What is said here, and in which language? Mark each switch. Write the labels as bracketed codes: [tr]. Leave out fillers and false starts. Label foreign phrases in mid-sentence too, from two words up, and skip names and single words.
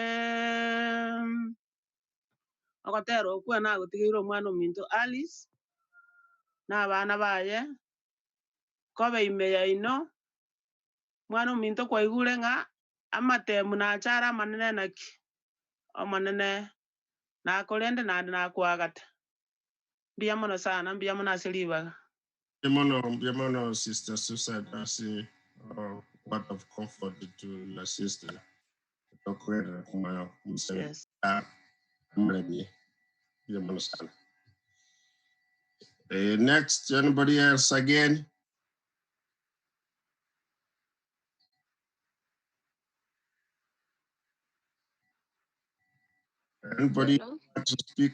[guz] okotero okwe nagotigire omwana ominto Alice n'abana baye kobe imeya ino mwana ominto kwaigure ng'a amatemu nachara amanene naki omanene nakorende nandi nakwagata mbuya mono sana mbuya mono ase ribaga Biamono, [en] Sister Susan, I say, word of comfort to your sister. Yes. I'm ready. Next, anybody else again? Anybody want to speak?